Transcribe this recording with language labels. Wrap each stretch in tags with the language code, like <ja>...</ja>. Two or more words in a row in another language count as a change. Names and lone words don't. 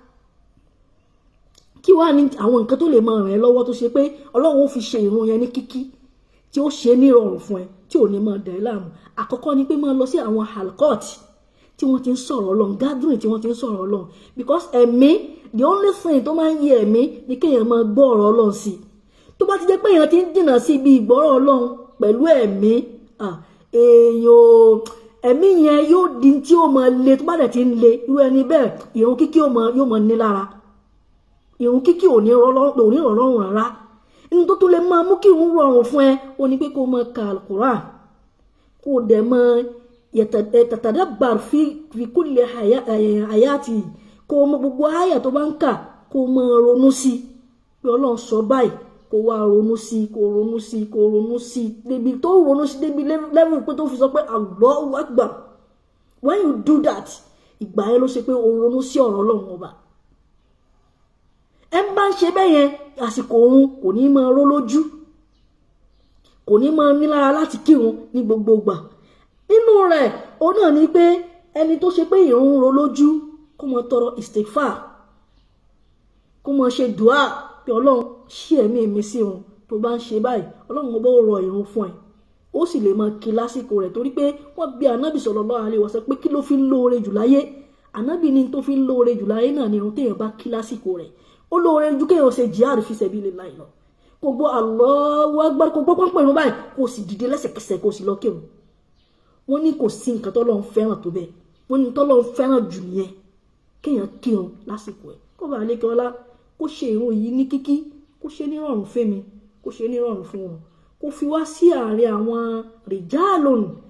<yo>kí wàá ní àwọn nǹkan tó lè máa ràn ẹ́ lọ́wọ́ tó ṣe pé Ọlọ́run ó fi ṣe ìrun yẹn ní kíkí tí ó ṣe ní ìrọ̀rùn fún ẹ tí ò ní máa dà ẹ́ láàmú àkọ́kọ́ ni pé máa lọ sí àwọn halkot tí wọ́n ti ń sọ̀rọ̀ Ọlọ́run gathering tí wọ́n ti ń sọ̀rọ̀ Ọlọ́run because ẹ̀mí</yo> <en>the only thing</en> <yo>tó máa ń yẹ ẹ̀mí ni kéèyàn máa gbọ́ ọ̀rọ̀ Ọlọ́run sí tó bá ti jẹ́ pé èèyàn ti ń dènà sí ibi ìgbọ́rọ̀ Ọlọ́run pẹ̀lú ẹ̀mí ẹ̀mí yẹn yóò di tí ó máa le tó bá dẹ̀ ti ń le irú ẹni bẹ́ẹ̀ ìrun kíkí yóò máa ní lára ìrun kíkí ò ní rọrùn rárá inú tó lè máa mú kí ìrun rọrùn fún ẹ ó ní pé kó máa ka Al-Qur'an kó dẹ̀ máa</yo> <ar>يتدبر في كل حياتي</ar> <yo>kó mọ gbogbo àyà tó bá ń kà kó máa ronú sí pé Ọlọ́run sọ báyìí kó wá ronú sí débi tó ronú sí débi level pé tó fi sọ pé</yo> <ar>الله أكبر</ar> <en>when you do that</en> <yo>ìgbà yẹn ló ṣe pé o ronú sí ọ̀rọ̀ Ọlọ́run ọba ẹ bá ń ṣe bẹ́ẹ̀ yẹn àsìkò òun kò ní máa ró lójú kò ní máa ní lára láti kírun ní gbogbo ìgbà nínú rẹ̀ òun náà ni pé ẹni tó ṣe pé ìrun ro lójú kó máa tọrọ istighfar kó máa ṣe dùá pé Ọlọ́run ṣí ẹ̀mí mi sí òun tó bá ń ṣe báyìí Ọlọ́run ọba ó rọ ìrun fún ẹ ó sì lè máa kí lásìkò rẹ̀ torí pé wọ́n bí Ànábì</yo> <ar>صلى الله عليه وسلم</ar> <yo>pé kí ló fi ń lóore jù láyé Ànábì ní tó fi ń lóore jù láyé náà ni ìrun téèyàn bá kí lásìkò rẹ̀ ó lóore ju kéèyàn ṣe</yo> <ar>جهاد في سبيل الله</ar> <yo>lọ kò gbọ́</yo> <ar>الله أكبر</ar> <yo>kò gbọ́ pọ́npọ́n ìrun báyìí kò sì dìde lẹ́sẹ̀kẹsẹ̀ kò sì lọ kírun wọ́n ní kò sí nǹkan tọ́lọ́run fẹ́ràn tó bẹ́ẹ̀ wọ́n ní tọ́lọ́run fẹ́ràn jù nìyẹn kéèyàn kírun lásìkò ẹ̀ kó bá lè kí ọlá kó ṣe ìrun yìí ní kíkí kó ṣe nírọ̀rùn fẹ́mi kó ṣe nírọ̀rùn fún wọn kó fi wá sí àárín àwọn rijalun</yo>